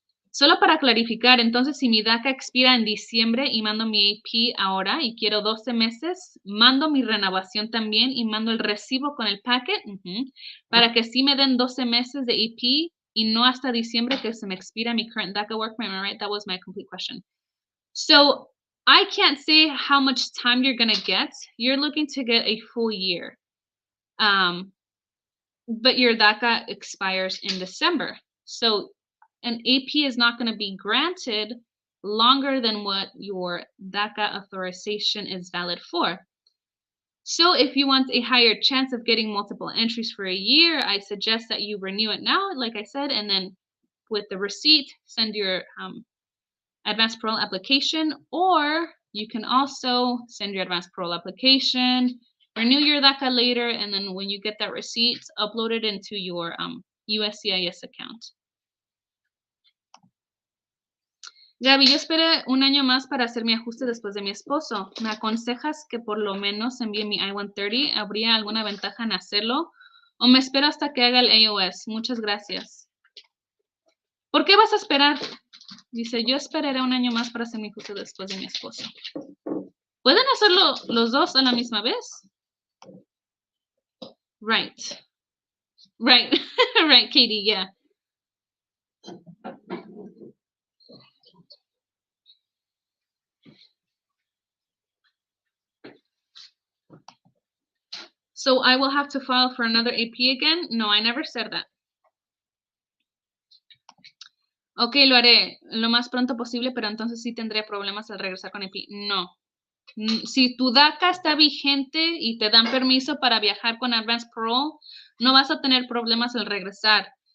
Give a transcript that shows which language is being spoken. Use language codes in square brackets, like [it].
[es] Solo para clarificar, entonces, si mi DACA expira en diciembre y mando mi AP ahora y quiero 12 meses, mando mi renovación también y mando el recibo con el packet para que sí me den 12 meses de AP y no hasta diciembre que se me expira mi [en] current DACA work permit, right? That was my complete question. So I can't say how much time you're going to get. You're looking to get a full year. But your DACA expires in December. So an AP is not going to be granted longer than what your DACA authorization is valid for. So if you want a higher chance of getting multiple entries for a year, I suggest that you renew it now, like I said, and then with the receipt, send your advanced parole application, or you can also send your advanced parole application, renew your DACA later, and then when you get that receipt, upload it into your USCIS account. [es] Gaby, yo esperé un año más para hacer mi ajuste después de mi esposo. ¿Me aconsejas que por lo menos envíe mi I-130? ¿Habría alguna ventaja en hacerlo? ¿O me espero hasta que haga el AOS? Muchas gracias. ¿Por qué vas a esperar? Dice, yo esperaré un año más para hacer mi ajuste después de mi esposo. ¿Pueden hacerlo los dos a la misma vez? [en] Right. Right. Right, Katie, yeah. So I will have to file for another AP again? No, I never said that. [es] Ok, lo haré lo más pronto posible, pero entonces sí tendré problemas al regresar con AP. No. Si tu DACA está vigente y te dan permiso para viajar con Advanced Parole, no vas a tener problemas al regresar.